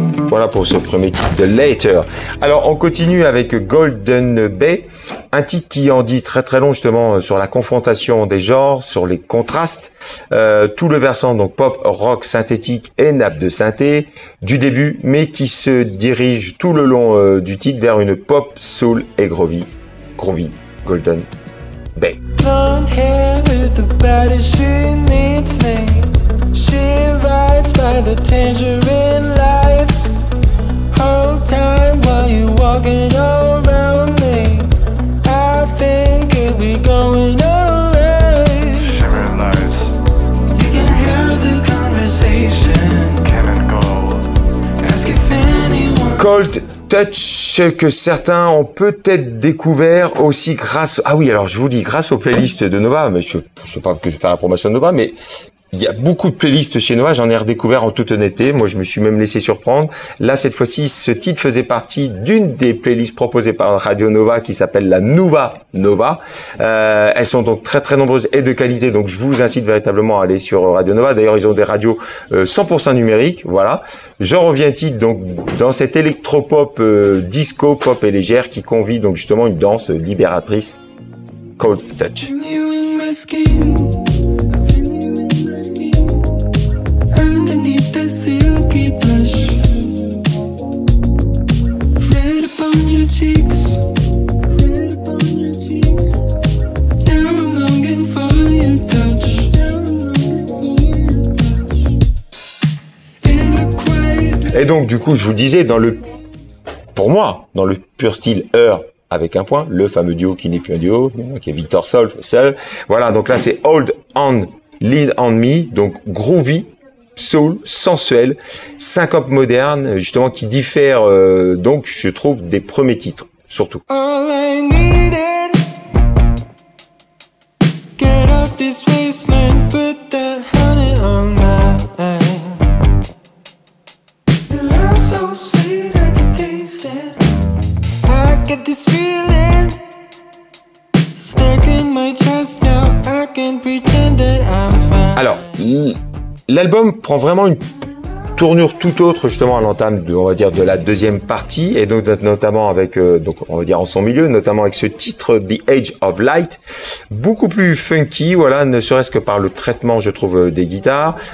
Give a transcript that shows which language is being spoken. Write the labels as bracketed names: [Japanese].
[French] Voilà pour ce premier titre de Later. Alors on continue avec Golden Bay, un titre qui en dit très long justement sur la confrontation des genres, sur les contrastes, tout le versant donc pop, rock, synthétique et nappe de synthé du début, mais qui se dirige tout le long du titre vers une pop, soul et groovy, Golden Bay. [English] Blonde hair with the baddest she needs me. She rides by the tangerine lights. Whole time while you walking around me, I think it'll be going alright. Shimmer lights, You can have the conversation. cannon gold. Ask if anyone. [French] Cold Touch que certains ont peut-être découvert aussi grâce... Ah oui, alors je vous dis, grâce aux playlists de Nova, mais je sais pas que je vais faire la promotion de Nova, mais il y a beaucoup de playlists chez Nova, j'en ai redécouvert en toute honnêteté. Moi, je me suis même laissé surprendre. Là, cette fois-ci, ce titre faisait partie d'une des playlists proposées par Radio Nova qui s'appelle la Nuva Nova. Elles sont donc très nombreuses et de qualité. Donc, je vous incite véritablement à aller sur Radio Nova. D'ailleurs, ils ont des radios 100% numériques. Voilà. Je reviens titre donc dans cette électropop disco pop et légère qui convie donc justement une danse libératrice. Cold Touch. [English] You in my skin. I feel you in my skin. Underneath the silky blush. Red upon your cheeks. Red upon your cheeks. Now I'm longing for your touch. Now I'm longing for your touch. In the quiet. [French] Et donc, du coup, je vous disais, pour moi, dans le pur style avec un point, le fameux duo qui n'est plus un duo, qui est Victor Solf seul. Voilà, donc là, c'est Hold On, Lean On Me, donc groovy, soul, sensuel, syncope moderne, justement, qui diffère, donc, je trouve, des premiers titres, surtout. [English] All I needed. Get off this wasteland, put that honey on my hand. Your love so sweet, I can taste it. I get this feeling stuck in my chest now. I can pretend that I'm fine. [French] Alors, l'album prend vraiment une tournure tout autre justement à l'entame on va dire de la deuxième partie, et donc notamment avec donc on va dire en son milieu, notamment avec ce titre The Age of Light, beaucoup plus funky, voilà, ne serait-ce que par le traitement, je trouve, des guitares.